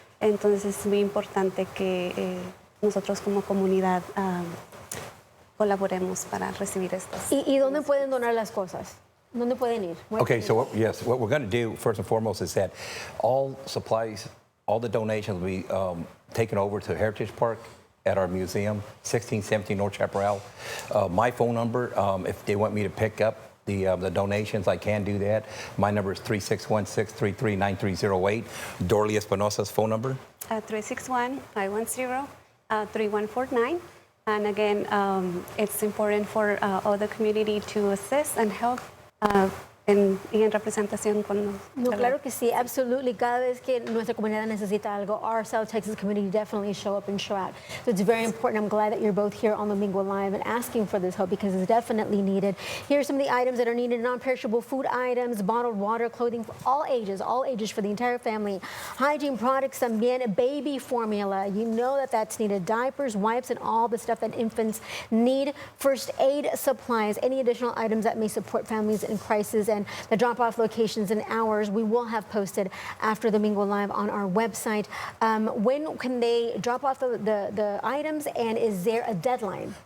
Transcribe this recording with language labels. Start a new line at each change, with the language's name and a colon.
Spanish: Entonces es muy importante que nosotros como comunidad colaboremos para recibir estas. ¿Y dónde pueden donar las cosas? ¿Dónde pueden ir?
English: Okay, so what we're going to do first and foremost is that all supplies, all the donations will be taken over to Heritage Park at our museum, 1617 North Chaparral. My phone number, if they want me to pick up the donations, I can do that. My number is 361-633-9308. Dorley Espinosa's phone number? 361-510-3149. And again, it's important for all the community to assist and help
Spanish: en representación con No, claro que sí,
English: absolutely.
Spanish: Cada vez que nuestra comunidad necesita algo,
English: our South Texas community definitely show up and show out. So it's very important. I'm glad that you're both here on Domingo Live and asking for this help because it's definitely needed. Here are some of the items that are needed: non-perishable food items, bottled water, clothing for all ages for the entire family. Hygiene products,
Spanish: también
English: baby formula. You know that that's needed. Diapers, wipes, and all the stuff that infants need. First aid supplies, any additional items that may support families in crisis, and the drop-off locations and hours we will have posted after Domingo Live on our website. When can they drop off the items, and is there a deadline?